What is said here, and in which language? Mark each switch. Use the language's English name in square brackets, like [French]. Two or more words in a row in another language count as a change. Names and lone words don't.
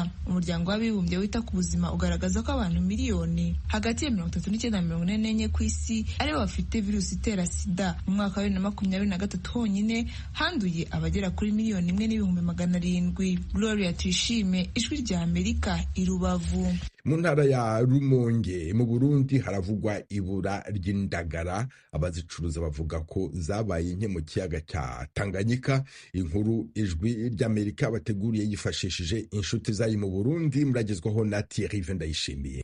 [Kinyarwanda] Umuryango w'abibumbye wita ku buzima ugaragaza ko abantu miliyoni hagati ya 39 na 44 ku isi aribo bafite virusi itera sida. Mu mwaka wa 2023 honyine handuye abagera kuri 1,700,000. Gloria Tuyishime, Ijwi rya Amerika, i Rubavu. Mu ntara ya Rumonge mu Burundi haravugwa ibura ry'indagara. Abazicuruza bavuga ko zabaye nke mu kiyaga cya Tanganyika. Inkuru Ijwi ry'Amerika bateguriye yifashishije inshuti zayo mu Burundi, muragezwaho na Thierry Vendayishimiye.